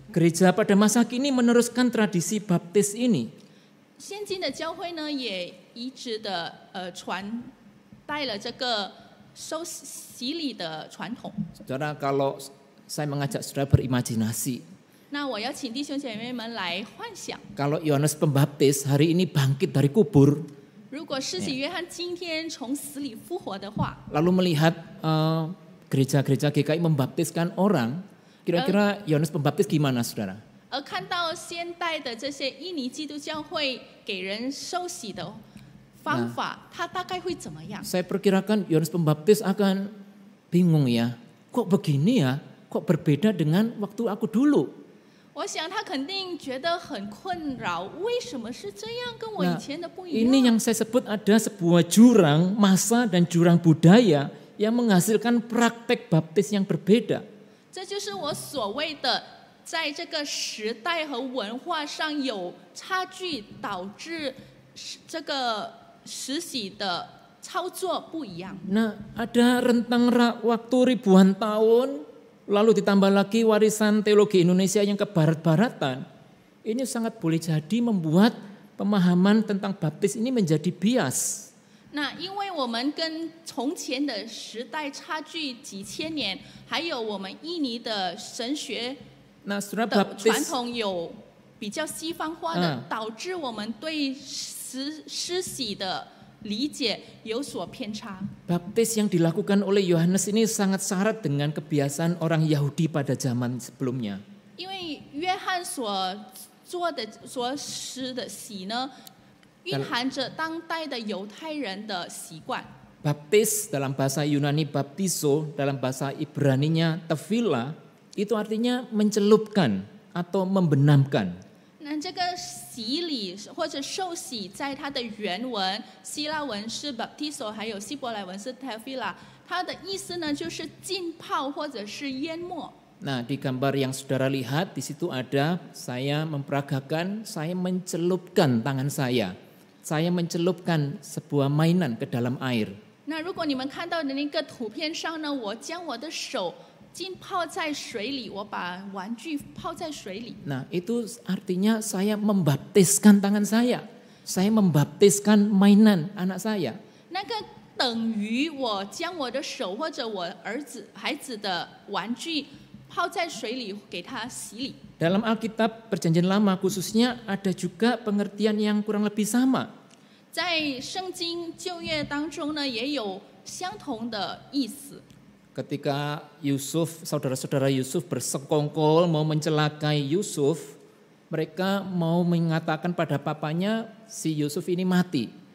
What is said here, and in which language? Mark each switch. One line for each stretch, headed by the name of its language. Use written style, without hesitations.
Indonesian: Gereja pada masa kini meneruskan tradisi baptis ini.
Chinese: 现今的教会呢，也一直的传带了这个受洗礼的传统。
Indonesian: Saudara, kalau saya mengajak saudara berimajinasi,
Chinese: 那我要请弟兄姐妹们来幻想，
Indonesian: kalau Yohanes Pembaptis hari ini bangkit dari kubur,
Chinese: 如果施洗约翰今天从死里复活的话，
Indonesian: lalu melihat gereja-gereja GKI membaptiskan orang, kira-kira Yohanes Pembaptis gimana saudara?
Chinese: 而看到现代的这些印尼基督教会给人受洗的方法，他大概会怎么样？
Indonesian: Saya perkirakan Yohanes Pembaptis akan bingung ya, kok begini ya, kok berbeda dengan waktu aku dulu.
Chinese: 我想他肯定觉得很困扰，为什么是这样，跟我以前的不一
Indonesian: Ini
Chinese: 样？
Indonesian: yang saya sebut ada sebuah jurang masa dan jurang budaya yang menghasilkan praktek baptis yang berbeda.
Chinese: 这就是我所谓的，在这个时代和文化上有差距，导致这个实洗的操作不一样。
Indonesian: Nah, ada rentang waktu ribuan tahun, lalu ditambah lagi warisan teologi Indonesia yang kebarat-baratan. Ini sangat boleh jadi membuat pemahaman tentang baptis ini menjadi bias.
Chinese: 那因为我们跟从前的时代差距几千年，还有我们印尼的神学
Indonesian: Nah, saudara
Chinese: 的
Indonesian: baptis
Chinese: 传统有比较西方化的，导致我们对施洗的理解有所偏差。
Indonesian: Baptis yang dilakukan oleh Yohanes ini sangat syarat dengan kebiasaan orang Yahudi pada zaman sebelumnya.
Chinese: 因为约翰所做的所施的洗呢，蕴含着当代的犹太人的习惯。
Indonesian: Baptis dalam bahasa Yunani baptizo, dalam bahasa Ibraninya tefila, itu artinya mencelupkan atau membenamkan.
Chinese: 那这个洗礼或者受洗，在它的原文希腊文是 baptizo， 还有希伯来文是 tefillah， 它的意思呢就是浸泡或者是淹没。
Indonesian: Nah, di gambar yang saudara lihat di situ ada saya memperagakan, saya mencelupkan tangan saya mencelupkan sebuah mainan ke dalam air.
Chinese: 那如果你们看到的那个图片上呢，我将我的手浸泡在水里，我把玩具泡在水里。
Indonesian: Nah, itu artinya saya membaptiskan tangan saya membaptiskan mainan anak saya.
Chinese: 那个等于我将我的手或者我孩子的玩具泡在水里，给他洗礼。
Indonesian: Dalam Alkitab Perjanjian Lama khususnya ada juga pengertian yang kurang lebih sama.
Chinese: 在圣经旧约当中呢，也有相同的意思。
Indonesian: Ketika saudara-saudara Yusuf bersekongkol mau mencelakai Yusuf, mereka mau mengatakan pada papanya si Yusuf ini mati.